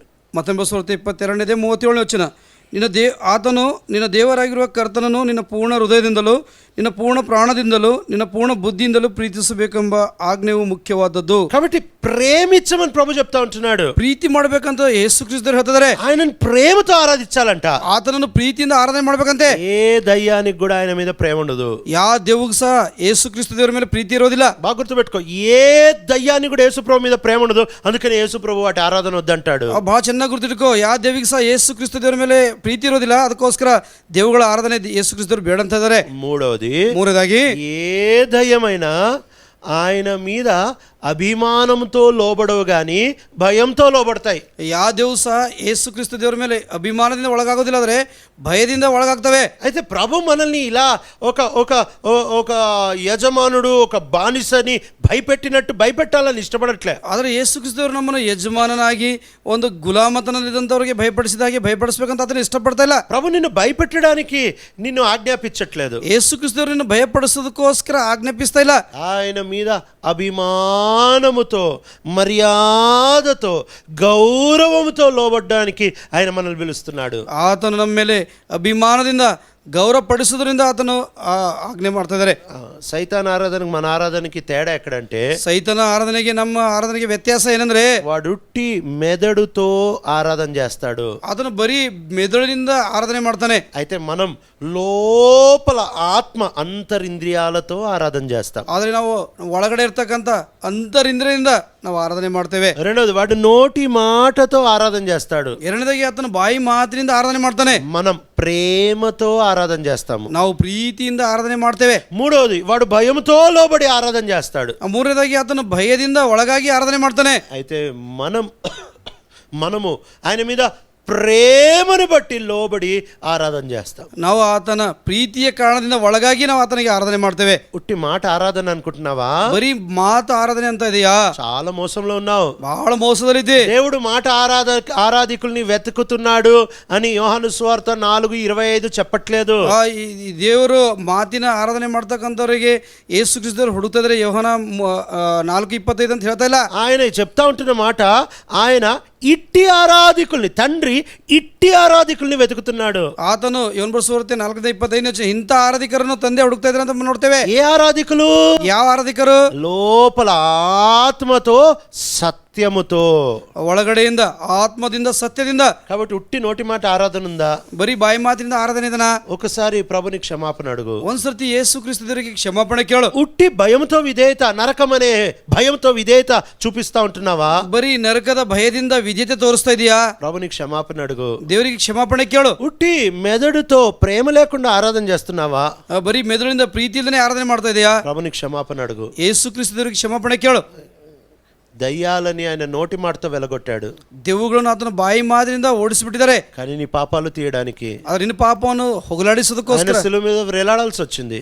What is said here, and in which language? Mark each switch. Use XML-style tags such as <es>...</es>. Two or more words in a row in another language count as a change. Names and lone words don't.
<kn>ಮತ್ತೊಂದು ಸುವಾರ್ತೆ 22ನೇ 37ನೇ ವಚನ. ಆತನು ನಿನ್ನ ದೇವರಾಗಿರುವ ಕರ್ತನನ್ನು ನಿನ್ನ ಪೂರ್ಣ ಹೃದಯದಿಂದಲೂ ನಿನ್ನ ಪೂರ್ಣ ಪ್ರಾಣದಿಂದಲೂ ನಿನ್ನ ಪೂರ್ಣ ಬುದ್ಧಿಯಿಂದಲೂ ಪ್ರೀತಿಸಬೇಕೆಂಬ ಆಜ್ಞೆಯು ಮುಖ್ಯವಾದದ್ದು.</kn> <te>కాబట్టి ప్రేమించమని ప్రభు చెప్తా ఉంటున్నాడు.</te> <kn>ಪ್ರೀತಿ ಮಾಡ್ಬೇಕಂತ ಯೇಸು ಕ್ರಿಸ್ತರು ಹೇಳ್ತಿದ್ದಾರೆ.</kn> <te>ఆయనను ప్రేమతో ఆరాధించాలంట.</te> <kn>ಆತನನ್ನು ಪ್ರೀತಿಯಿಂದ ಆರಾಧನೆ ಮಾಡ್ಬೇಕಂತೆ.</kn> <te>ఏ దయ్యానికి కూడా ఆయన మీద ప్రేమ ఉండదు.</te> <kn>ಯಾವ ದೇವಗೂ ಸಹ ಯೇಸು ಕ್ರಿಸ್ತ ದೇವರ ಮೇಲೆ ಪ್ರೀತಿ ಇರೋದಿಲ್ಲ.</kn> <te>బాగా గుర్తుపెట్టుకో, ఏ దయ్యానికి కూడా యేసు ప్రభు మీద ప్రేమ ఉండదు. అందుకని యేసు ప్రభు వాటి ఆరాధన వద్దంటాడు.</te> <kn>ಬಹಳ ಚೆನ್ನಾಗಿ ಗುರ್ತಿಟ್ಕೋ, ಯಾವ ದೇವಿಗೆ ಸಹ ಯೇಸು ಕ್ರಿಸ್ತ ದೇವರ ಮೇಲೆ ಪ್ರೀತಿ ಇರೋದಿಲ್ಲ, ಅದಕ್ಕೋಸ್ಕರ ದೇವುಗಳ ಆರಾಧನೆ ಯೇಸು ಕ್ರಿಸ್ತರು ಬೇಡ ಅಂತ ಇದ್ದಾರೆ.</kn> <te>మూడవదాಗಿ ఏ దయ్యమైనా ఆయన మీద అభిమానంతో లోబడవు గాని భయంతో లోబడతాయి.</te> <kn>ಯಾವ ದೇವು ಸಹ ಯೇಸು ಕ್ರಿಸ್ತ ದೇವರ ಮೇಲೆ ಅಭಿಮಾನದಿಂದ ಒಳಗಾಗೋದಿಲ್ಲ, ಆದರೆ ಭಯದಿಂದ ಒಳಗಾಗ್ತವೆ.</kn> <te>అయితే ప్రభు మనల్ని ఇలా ఒక ఒక ఒక యజమానుడు ఒక బానిసని భయపెట్టినట్టు భయపెట్టాలని ఇష్టపడట్లే.</te> <kn>ಆದರೆ ಯೇಸು ಕ್ರಿಸ್ತವರು ನಮ್ಮನ್ನು ಯಜಮಾನನಾಗಿ ಒಂದು ಗುಲಾಮತನಲ್ಲಿದ್ದಂಥವ್ರಿಗೆ ಭಯಪಡಿಸಿದ ಹಾಗೆ ಭಯಪಡಿಸ್ಬೇಕಂತ ಅದನ್ನು ಇಷ್ಟಪಡ್ತಾ ಇಲ್ಲ.</kn> <te>ప్రభు నిన్ను భయపెట్టడానికి నిన్ను ఆజ్ఞాపించట్లేదు.</te> <kn>ಯೇಸು ಕ್ರಿಸ್ತವರು ನಿನ್ನ ಭಯಪಡಿಸೋದಕ್ಕೋಸ್ಕರ ಆಜ್ಞಾಪಿಸ್ತಾ ಇಲ್ಲ.</kn> <te>ఆయన మీద అభిమానముతో మర్యాదతో గౌరవముతో లోబడ్డానికి ఆయన మనల్ని పిలుస్తున్నాడు.</te> <kn>ಆತನು ನಮ್ಮ ಮೇಲೆ ಅಭಿಮಾನದಿಂದ ಗೌರವ ಪಡಿಸೋದ್ರಿಂದ ಆತನು ಆಜ್ಞೆ ಮಾಡ್ತಾ ಇದ್ದಾರೆ.</kn> <te>సైతాన్ ఆరాధనకు మన ఆరాధనకి తేడా ఎక్కడంటే,</te> <kn>ಸೈತನ ಆರಾಧನೆಗೆ ನಮ್ಮ ಆರಾಧನೆಗೆ ವ್ಯತ್ಯಾಸ ಏನಂದ್ರೆ,</kn> <te>వాడు ఉట్టి మెదడుతో ఆరాధన చేస్తాడు.</te> <kn>ಅದನ್ನು ಬರೀ ಮೆದುಳಿನಿಂದ ಆರಾಧನೆ ಮಾಡ್ತಾನೆ.</kn> <te>అయితే మనం లోపల ఆత్మ అంతరింద్రియాలతో ఆరాధన చేస్తాం.</te> <kn>ಆದರೆ ನಾವು ಒಳಗಡೆ ಇರ್ತಕ್ಕಂಥ ಅಂತರಿಂದ್ರಿಯಿಂದ ನಾವು ಆರಾಧನೆ ಮಾಡ್ತೇವೆ.</kn> <te>రెండోది, వాడు నోటి మాటతో ఆరాధన చేస్తాడు.</te> <kn>ಎರಡನೇದಾಗಿ ಆತನು ಬಾಯಿ ಮಾತಿನಿಂದ ಆರಾಧನೆ ಮಾಡ್ತಾನೆ.</kn> <te>మనం ప్రేమతో ఆరాధన చేస్తాము.</te> <kn>ನಾವು ಪ್ರೀತಿಯಿಂದ ಆರಾಧನೆ ಮಾಡ್ತೇವೆ.</kn> <te>మూడోది, వాడు భయంతో లోబడి ఆరాధన చేస్తాడు.</te> <kn>ಮೂರನೇದಾಗಿ ಆತನು ಭಯದಿಂದ ಒಳಗಾಗಿ ಆರಾಧನೆ ಮಾಡ್ತಾನೆ.</kn> <te>అయితే మనము ఆయన మీద ప్రేమను బట్టి లోబడి ఆరాధన చేస్తాం.</te> <kn>ನಾವು ಆತನ ಪ್ರೀತಿಯ ಕಾರಣದಿಂದ ಒಳಗಾಗಿ ನಾವು ಆತನಿಗೆ ಆರಾಧನೆ ಮಾಡ್ತೇವೆ.</kn> <te>ఉట్టి మాట ఆరాధన అనుకుంటున్నావా?</te> <kn>ಬರೀ ಮಾತು ಆರಾಧನೆ ಅಂತ ಇದೆಯಾ?</kn> <te>చాలా మోసంలో ఉన్నావు.</te> <kn>ಬಹಳ ಮೋಸದಲ್ಲಿದೆ.</kn> <te>దేవుడు మాట ఆరాధికుల్ని వెతుకుతున్నాడు అని యోహాను సువార్త 4:25 చెప్పట్లేదు.</te> <kn>ಈ ದೇವರು ಮಾತಿನ ಆರಾಧನೆ ಮಾಡ್ತಕ್ಕಂಥವರಿಗೆ ಯೇಸು ಕ್ರಿಸ್ತರು ಹುಡುಕ್ತಾ ಇದ್ದಾರೆ. ಯೋಹಾನ 4:25 ಅಂತ ಹೇಳ್ತಾ ಇಲ್ಲ.</kn> <te>ఆయన చెప్తా ఉంటున్న మాట, ఆయన ఇట్టి ఆరాధికుల్ని, తండ్రి ఇట్టి ఆరాధికుల్ని వెతుకుతున్నాడు.</te> <kn>ಆತನು ಯೋಹಾನ ಸುವಾರ್ತೆ 4:25 ಇಂಥ ಆರಾಧಿಕರನ್ನು ತಂದೆ ಹುಡುಕ್ತಾ ಇದ್ದಾರೆ ಅಂತ ನೋಡ್ತೇವೆ.</kn> <te>ఏ ఆరాధికులు?</te> <kn>ಯಾವ ಆರಾಧಿಕರು?</kn> <te>లోపల ఆత్మతో సత్యముతో,</te> <kn>ಒಳಗಡೆಯಿಂದ ಆತ್ಮದಿಂದ ಸತ್ಯದಿಂದ.</kn> <te>కాబట్టి ఉట్టి నోటి మాట ఆరాధన ఉందా?</te> <kn>ಬರೀ ಬಾಯಿ ಮಾತಿನಿಂದ ಆರಾಧನೆ ಇದನಾ?</kn> <te>ఒకసారి ప్రభుని క్షమాపణ అడుగు.</te> <kn>ಒಂದ್ಸರ್ತಿ ಯೇಸು ಕ್ರಿಸ್ತರಿಗೆ ಕ್ಷಮಾಪಣೆ ಕೇಳು.</kn> <te>ఉట్టి భయంతో విధేయత, నరకం అనే భయంతో విధేయత చూపిస్తా ఉంటున్నావా?</te> <kn>ಬರೀ ನರಕದ ಭಯದಿಂದ ವಿಧೇಯತೆ ತೋರಿಸ್ತಾ ಇದೆಯಾ?</kn> <te>ప్రభుని క్షమాపణ అడుగు.</te> <kn>ದೇವರಿಗೆ ಕ್ಷಮಾಪಣೆ ಕೇಳು.</kn> <te>ఉట్టి మెదడుతో ప్రేమ లేకుండా ఆరాధన చేస్తున్నావా?</te> <kn>ಬರೀ ಮೆದುಳಿಂದ ಪ್ರೀತಿಯಿಂದನೇ ಆರಾಧನೆ ಮಾಡ್ತಾ ಇದೆಯಾ?</kn> <te>ప్రభుని క్షమాపణ అడుగు.</te> <kn>ಯೇಸು ಕ್ರಿಸ್ತರಿಗೆ ಕ್ಷಮಾಪಣೆ ಕೇಳು.</kn> <te>దయ్యాలని ఆయన నోటి మాటతో వెలగొట్టాడు.</te> <kn>ದೆವ್ವಗಳನ್ನು ಆತನ ಬಾಯಿ ಮಾತಿನಿಂದ ಓಡಿಸಿಬಿಟ್ಟಿದ್ದಾರೆ.</kn> <te>కానీ నీ పాపాలు తీయడానికి,</te> <kn>ಆದ್ರೆ ನಿನ್ನ ಪಾಪವನ್ನು ಹೋಗಲಾಡಿಸೋದಕ್ಕೋಸ್ಕರ</kn> <te>ఆయన శిలువ మీద వేలాడాల్సి వచ్చింది.</te>